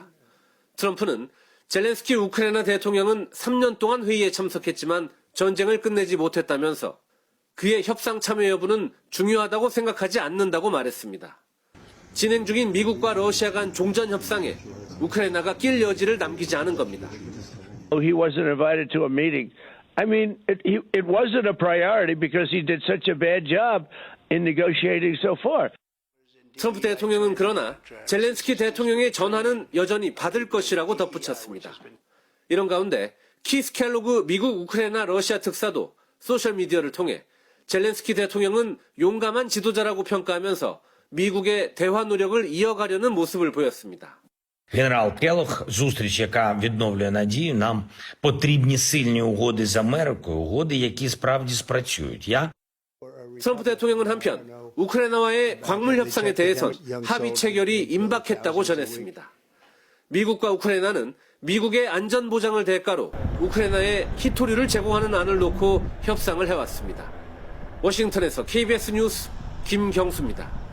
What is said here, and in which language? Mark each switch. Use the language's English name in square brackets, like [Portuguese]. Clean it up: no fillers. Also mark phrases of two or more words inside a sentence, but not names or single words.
[Korean] 트럼프는 젤렌스키 우크라이나 대통령은 3년 동안 회의에 참석했지만 전쟁을 끝내지 못했다면서 그의 협상 참여 여부는 중요하다고 생각하지 않는다고 말했습니다. 진행 중인 미국과 러시아 간 종전 협상에 우크라이나가 낄 여지를 남기지 않은 겁니다. [English] He wasn't invited to a meeting. I mean, it wasn't a priority because he did such a bad job in negotiating so far. [Korean] 트럼프 대통령은 그러나 젤렌스키 대통령의 전화는 여전히 받을 것이라고 덧붙였습니다. 이런 가운데 키스 켈로그 미국 우크라이나 러시아 특사도 소셜미디어를 통해 젤렌스키 대통령은 용감한 지도자라고 평가하면서 미국의 대화 노력을 이어가려는 모습을 보였습니다. [Ukrainian] Генерал Келох, зустріч, яка відновлює надію, нам потрібні сильні угоди з Америкою, угоди, які справді спрацюють. [Korean] 트럼프 대통령은 한편 우크라이나와의 광물 협상에 대해선 합의 체결이 임박했다고 전했습니다. 미국과 우크라이나는 미국의 안전 보장을 대가로 우크라이나에 히토류를 제공하는 안을 놓고 협상을 해왔습니다. 워싱턴에서 KBS 뉴스 김경수입니다.